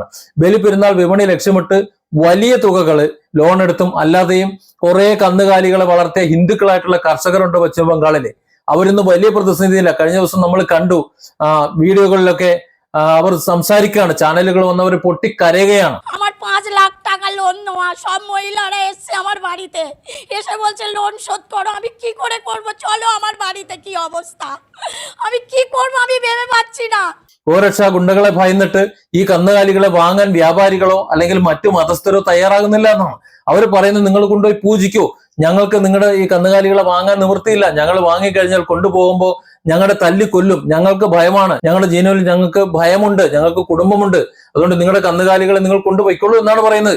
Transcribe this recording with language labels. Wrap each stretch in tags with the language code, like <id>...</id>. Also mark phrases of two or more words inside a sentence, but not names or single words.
<ml>ബലിപ്പെരുന്നാൾ വിപണി ലക്ഷ്യമിട്ട് വലിയ തുകകൾ ലോൺ എടുത്തും അല്ലാതെയും കുറെ കന്നുകാലികളെ വളർത്തിയ ഹിന്ദുക്കളായിട്ടുള്ള കർഷകരുണ്ട് പശ്ചിമ ബംഗാളില്. അവരിന്ന് വലിയ പ്രതിസന്ധിയില്ല. കഴിഞ്ഞ ദിവസം നമ്മൾ কണ്ടു വീഡിയോകളിലൊക്കെ അവർ സംസാരിക്കുകയാണ്, ചാനലുകൾ വന്നവർ പൊട്ടിക്കരയുകയാണ്.</ml> <bn>আমার 5 লাখ টাকা লোন নেওয়া, সব মহিলারা এসছে আমার বাড়িতে, এসে বলছে লোন শোধ করো। আমি কি করে করব? চলো আমার বাড়িতে কি অবস্থা, আমি কি করব আমি ভেবে পাচ্ছি না.</bn> <ml>ഗോരക്ഷാ ഗുണ്ടകളെ ഭയന്നിട്ട് ഈ കന്നുകാലികളെ വാങ്ങാൻ വ്യാപാരികളോ അല്ലെങ്കിൽ മറ്റു മതസ്ഥരോ തയ്യാറാകുന്നില്ല എന്നാണ് അവർ പറയുന്നത്. നിങ്ങൾ കൊണ്ടുപോയി പൂജിക്കോ, ഞങ്ങൾക്ക് നിങ്ങളുടെ ഈ കന്നുകാലികളെ വാങ്ങാൻ നിവൃത്തിയില്ല, ഞങ്ങൾ വാങ്ങിക്കഴിഞ്ഞാൽ കൊണ്ടുപോകുമ്പോൾ ഞങ്ങളുടെ തല്ലിക്കൊല്ലും, ഞങ്ങൾക്ക് ഭയമാണ്, ഞങ്ങളുടെ ജീവനിൽ ഞങ്ങൾക്ക് ഭയമുണ്ട്, ഞങ്ങൾക്ക് കുടുംബമുണ്ട്, അതുകൊണ്ട് നിങ്ങളുടെ കന്നുകാലികളെ നിങ്ങൾ കൊണ്ടുപോയിക്കൊള്ളൂ എന്നാണ് പറയുന്നത്.</ml>